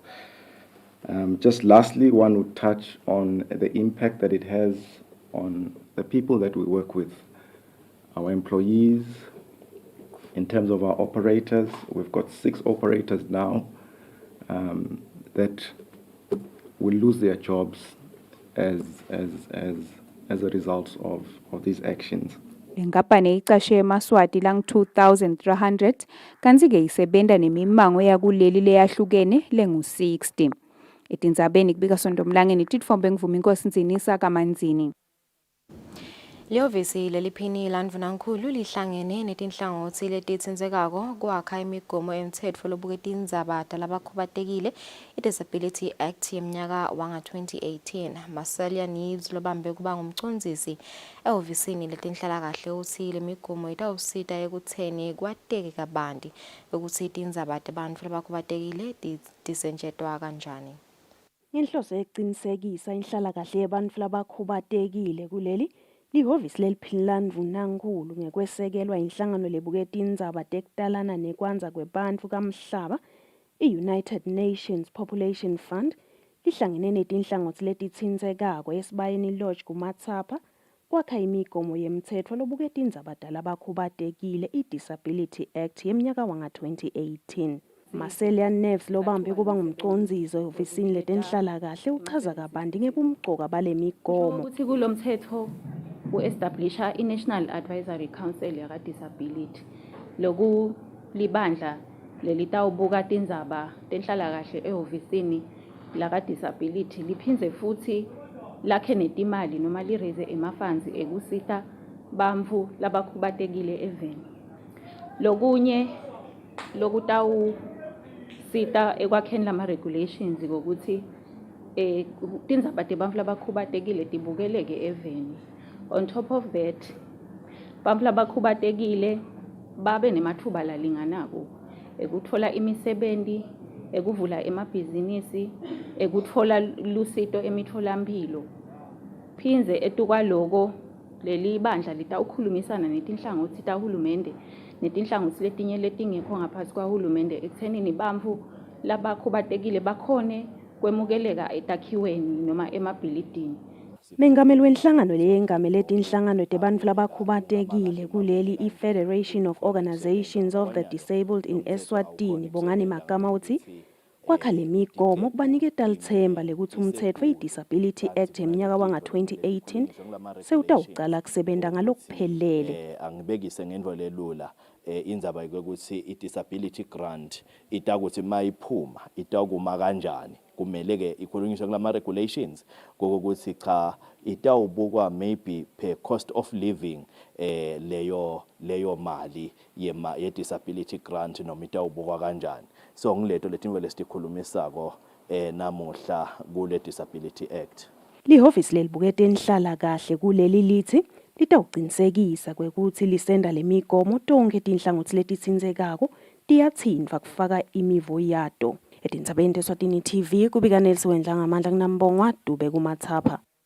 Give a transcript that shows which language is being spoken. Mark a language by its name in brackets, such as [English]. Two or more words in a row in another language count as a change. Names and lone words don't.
[English] Just lastly, one would touch on the impact that it has on the people that we work with, our employees. In terms of our operators, we've got 6 operators now that will lose their jobs as a result of these actions. [Swati] Inkampani icashe eMaswati lang 2,300 kanti ke isebenta nemimango yakuleli leyahlukene lengu 60. Etindzabeni kubika Sondomlangeni titfombe ngivuma inkosi Nzinisa kaManzini. Lihhovisi leliphini landvunankulu lihlangene netinhlangothi letitsindzekako kwakha imigomo emtsetfo lobuke tindzaba talabakhubatekile i-Disability Act yemnyaka wanga-2018. Marcelia Needs lobambe kuba ngumcondzisi ehhovisini letinhlalakahle uthi le migomo itawusita ekutheni kwateke kabanti ukuthi tindzaba tebantfu labakhubatekile tisetjentwa kanjani. Inhloso yekuqinisekisa inhlalakahle yebantfu labakhubatekile kuleli lihhovisi leliphini landvunankulu ngekwesekelwa inhlangano lebuke tindzaba tekutalana nekwanza kwebantfu kamhlaba i-United Nations Population Fund lihlangene netinhlangothi letitsindzekako esibayeni lodge kumatsapha kwakha imigomo yemtsetfo lobuke tindzaba talabakhubatekile i-Disability Act yemnyaka wanga-2018. Marcelia Neves lobambe kuba ngumcondzisi ehhovisini letenhlalakahle uchaza kabanti ngebumcoka bale migomo. Ukuthi kulomthetho u-establisha i-National Advisory Council yaka-Disability. Loku libandla lelitawubuka tindzaba tenhlalakahle ehhovisini laka-Disability liphindze futhi lakhe netimali noma liraise emafunds ekusita bantfu labakhubatekile eveni. Lokunye lokutawusita ekwakheni lama-regulations kokuthi tindzaba tebantfu labakhubatekile tibukeleke eveni. [English] On top of that, [Swati] bantfu labakhubatekile babe nemathuba lalinganako ekutfola imisebenti, ekuvula emabhizinisi, ekutfola lusito emitfolampilo. Phindze etukwaloko leli bandla litawukhulumisana netinhlangothi tahulumende netinhlangothi letinye letingekho ngaphansi kwahulumende ekuthenini bantfu labakhubatekile bakhone kwemukeleka etakhiweni noma emabhilidini. Mengameli wenhlangano leyengamele tinhlangano tebantfu labakhubatekile kuleli i-Federation of Organizations of the Disabled in Eswatini Bongani Magama uthi kwakha le migomo kubaniketa lithemba lekuthi umthetho we-Disability Act eminyaka wanga-2018 sewutawucala kusebenta ngalokuphelele. Angibekise ngendlela elula indzaba ukuthi i- [English] disability grant [Swati] itakuthi mayiphuma itakuma kanjani kumele ke ikhulunyiswe kulama regulations kokuthi cha itawubukwa [English] maybe per cost of living [Swati] leyo mali ye [English] disability grant [Swati] noma itawubukwa kanjani. So ngileto letimvele sikhulumisako namuhla kule Disability Act. Lihhovisi lelibukete inhlala kahle kuleli lithi litawuqinisekisa kwekuthi lisenda lemigomo tonke tinhlangothi letitsindzekako tiyatsindwa kufaka imivo yato. Etindzabeni teSwatini TV kubika Nelson Wendla ngamandla kunambongwa Dube kumathapha.